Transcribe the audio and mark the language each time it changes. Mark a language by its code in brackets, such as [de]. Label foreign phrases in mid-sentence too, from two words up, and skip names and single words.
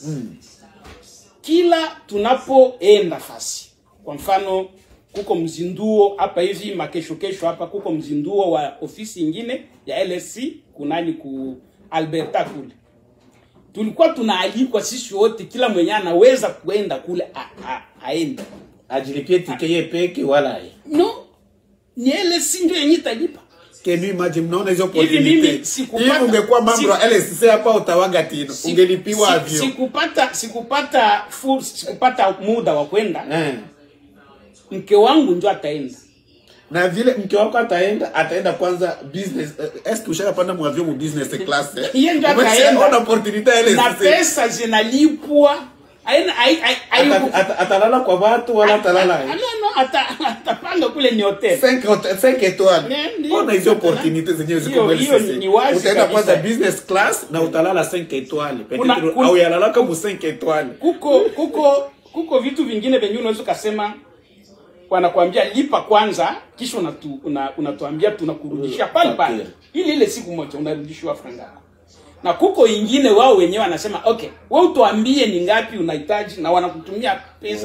[sw] Kila tunapoenda fasi, kwa mfano kuko mzinduo hapa hivi makesho hapa kuko mzinduo wa ofisi nyingine ya LSC kunani ku Alberta kule. Tulikuwa tunaalikwa sisi wote, kila mwenye anaweza kuenda kule aende. Ajilipie tikeye peke wala no, ni LSC ndio yenye italipa. [en] Can you imagine [sw] mnaona hizo [en] opportunity? [sw] Hivi ungekuwa mambo ya LSC hapa utawaga tino. Ungelipiwa avio. Sikupata muda wa kwenda. Mke wangu ndio ataenda. Na vile mke wako ataenda kwanza business. [fr] Est-ce que [sw] ushakapanda mwavio mu [en] business class? [sw] Yeye ndio ataenda. Ona opportunity LSC. Na pesa zinalipwa. Atalala kwa watu wala atalala. No, atapanga kule ni hotel. 5 étoiles. Ona hizo opportunity zenyewe ziko mbele sasa. Utaenda kwanza [en] business class [sw] na utalala 5 étoiles. Peut-être au yalala kama 5 étoiles. Kuko vitu vingine venye unaweza kusema wanakuambia lipa kwanza kisha unatuambia tunakurudishia pale. Ile siku moja unarudishwa franga yako. Na kuko ingine wao wenyewe wanasema okay, wewe utuambie ni ngapi unahitaji na wanakutumia pesa.